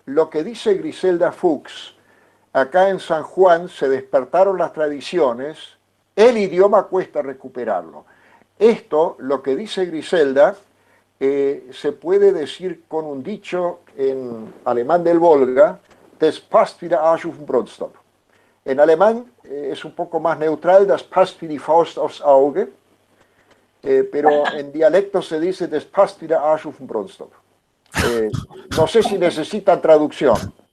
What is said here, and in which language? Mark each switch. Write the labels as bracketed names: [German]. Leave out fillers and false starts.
[Spanish] Lo que dice Griselda Fuchs, acá en San Juan se despertaron las tradiciones, el idioma cuesta recuperarlo. Esto, lo que dice Griselda, se puede decir con un dicho en alemán del Volga, das passt wie der Arsch auf den Brotstock. [German] En alemán es un poco más neutral, das passt wie die Faust aufs Auge, pero en dialecto se dice das passt wie der Arsch auf den Brotstock. [Spanish] No sé si necesitan traducción.